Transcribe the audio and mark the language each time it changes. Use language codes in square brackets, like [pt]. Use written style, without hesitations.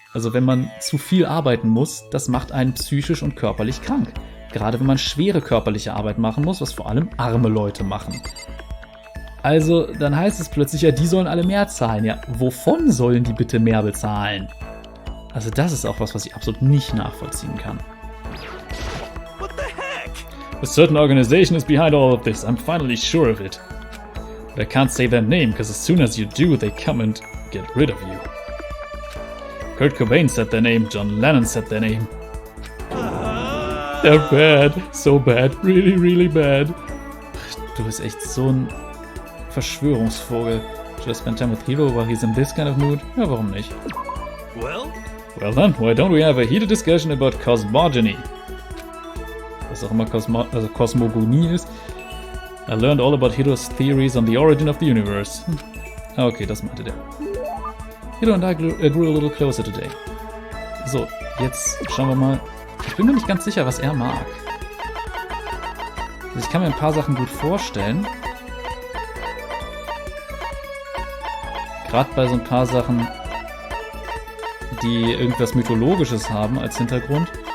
[de] Also wenn man zu viel arbeiten muss, das macht einen psychisch und körperlich krank. Gerade wenn man schwere körperliche Arbeit machen muss, was vor allem arme Leute machen. Also dann heißt es plötzlich, ja, die sollen alle mehr zahlen. Ja, wovon sollen die bitte mehr bezahlen? Also das ist auch was ich absolut nicht nachvollziehen kann. [en] What the heck? A certain organization is behind all of this. I'm finally sure of it. But I can't say their name, because as soon as you do, they come and get rid of you. Kurt Cobain said their name, John Lennon said their name. They're bad, so bad, really, really bad. [de] Du bist echt so ein Verschwörungsvogel. [en] Should I spend time with Hiro while he's in this kind of mood? [de] Ja, warum nicht? [en] Well then, why don't we have a heated discussion about cosmogony? [de] Was auch immer Kosmogonie ist. [en] I learned all about Hiro's theories on the origin of the universe. [de] Okay, das meinte der. [en] Hiro and I grew a little closer today. [de] So, jetzt schauen wir mal. Ich bin mir nicht ganz sicher, was er mag. Also ich kann mir ein paar Sachen gut vorstellen. Gerade bei so ein paar Sachen, die irgendwas Mythologisches haben als Hintergrund.